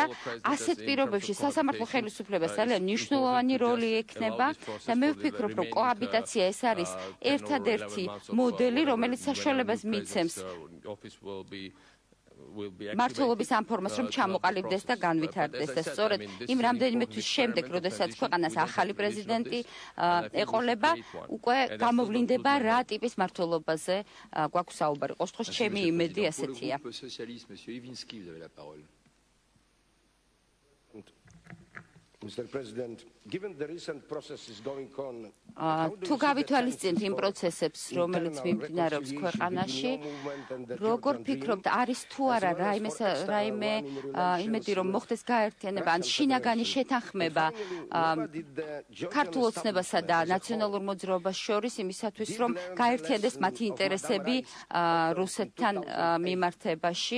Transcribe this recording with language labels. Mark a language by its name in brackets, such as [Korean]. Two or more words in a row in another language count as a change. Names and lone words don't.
[Georgian] ასეთ პირობებში სასამართლო ხელისუფლებას ძალიან მნიშვნელოვანი როლი ექნება და მე ვფიქრობ, რომ კოაბიტაცია ეს არის ერთადერთი მოდელი, რომელიც საშუალებას მიცემს მმართველობის ამ ფორმას, რომ ჩამოყალიბდეს და განვითარდეს და სწორედ იმ რამდენიმე თვის შემდეგ, როდესაც ქვეყანას ახალი პრეზიდენტი ეყოლება, უკვე გამოვლინდება რა ტიპის მმართველობაზე გვაქვს საუბარი. ყოველ შემთხვევაში ჩემი იმედი ასეთია. [English] Mr. President, given the recent processes going on, [Georgian] თუ გავითვალისწინებთ იმ პროცესებს, რომელიც მიმდინარეობს ქვეყანაში, როგორ ფიქრობთ, არის თუ არა რაიმე იმედი, რომ მოხდეს გაერთიანება ან შინაგანი შეთანხმება ქართულ ოცნებასა და ნაციონალურ მოძრაობას შორის იმისათვის, რომ გაერთიანდეს მათი ინტერესები რუსეთთან მიმართებაში?